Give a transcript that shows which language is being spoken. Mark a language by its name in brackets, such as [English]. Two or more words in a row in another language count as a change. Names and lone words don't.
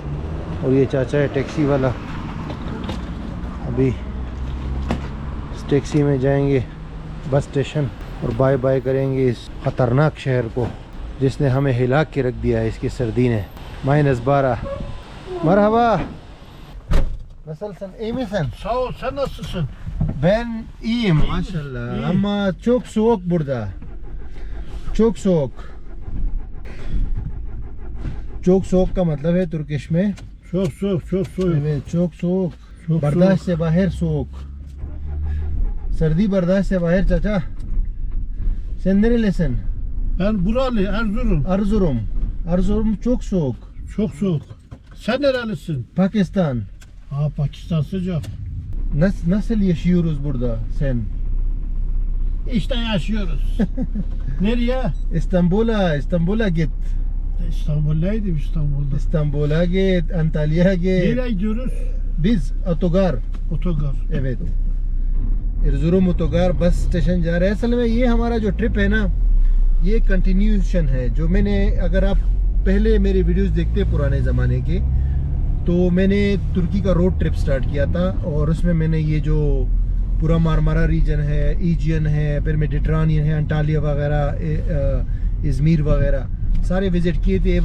[Hindi] और ये चाचा है टैक्सी वाला। अभी इस टैक्सी में जाएंगे बस स्टेशन और [English] bye bye [Hindi] करेंगे इस ख़तरनाक शहर को, जिसने हमें हिला के रख दिया है इसकी सर्दी ने। [Turkish] -12। मरहबा। Nasılsın? İyi misin? Sağ ol, sen nasılsın? Ben iyiyim maşallah. Ama çok soğuk burada. çok soğuk. çok soğuk [Hindi] का मतलब है तुर्किश में [Turkish] Çok soğuk, çok soğuk. evet, çok soğuk. Çok [Hindi] बर्दाश्त से बाहर soğuk. सर्दी बर्दाश्त से बाहर चाचा. [Turkish] Sen nerelisin? Ben buralı, Erzurum. Erzurum. Erzurum çok soğuk. Çok soğuk. Sen nerelisin? Pakistan. Ha, Pakistan sıcak. Nasıl yaşıyoruz burada sen? İşte yaşıyoruz. Nereye? İstanbul'a git. İstanbul'daydım, İstanbul'da. İstanbul'a git, Antalya'ya git. Nereye gidiyoruz? Biz otogar. Otogar. Evet. [Hindi] एर्जुरुम ओटोगार बस स्टेशन जा रहे हैं। असल में ये हमारा जो ट्रिप है ना, ये कंटिन्यूशन है। जो मैंने, अगर आप पहले मेरे वीडियोस देखते पुराने ज़माने के, तो मैंने तुर्की का [English] road trip [Hindi] स्टार्ट किया था। और उसमें मैंने ये जो पूरा मारमारा रीजन है, ईजियन है, फिर मेडिटरानियन है, अंटालिया वगैरह, इज़मीर वगैरह सारे विज़िट किए थे।